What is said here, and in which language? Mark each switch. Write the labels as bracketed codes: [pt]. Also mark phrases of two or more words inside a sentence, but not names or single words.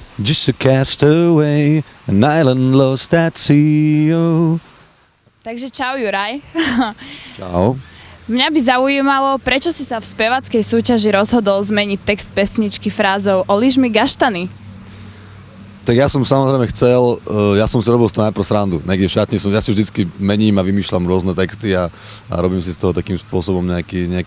[en] Just a castaway, an island lost at sea. Oh. [sk] Takže čau, Juraj. Čau. Mňa by zaujímalo, prečo si sa v spevackej súťaži rozhodol zmeniť text pesničky frázou Olíš mi gaštany? Tak ja som samozrejme chcel, ja som si robil z toho najprv srandu. Niekde v šatni ja si vždycky mením a vymýšľam rôzne texty a robím si z toho takým spôsobom nejaký.